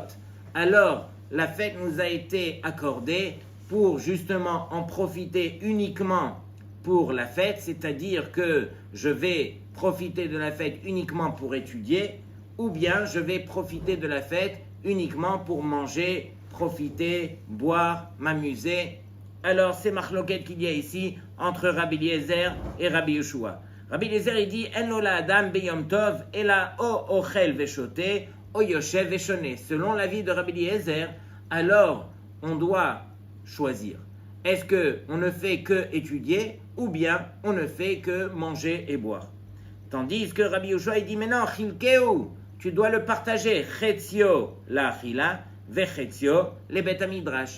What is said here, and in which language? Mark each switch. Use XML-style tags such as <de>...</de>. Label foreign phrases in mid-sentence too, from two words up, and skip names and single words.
<fr>Alors, la fête nous a été accordée pour justement en profiter uniquement pour la fête, c'est-à-dire que je vais profiter de la fête uniquement pour étudier, ou bien je vais profiter de la fête uniquement pour manger, profiter, boire, m'amuser. Alors c'est marloquette qu'il y a ici entre Rabbi Eliezer et Rabbi Yoshua.</fr> <he>Rabbi Eliezer</he> <fr>il dit</fr> <he>אין לו אדם ביום טוב אלא או אוכל ושותה או יושב ושונה.</he> <fr>Selon l'avis de Rabbi Eliezer, alors on doit choisir. Est-ce qu'on ne fait que étudier ou bien on ne fait que manger et boire? Tandis que Rabbi Yoshua il dit mais non, chilkeu, tu dois le partager.</fr> <he>חציו לאכילה, וחציו לבית מדרש.</he>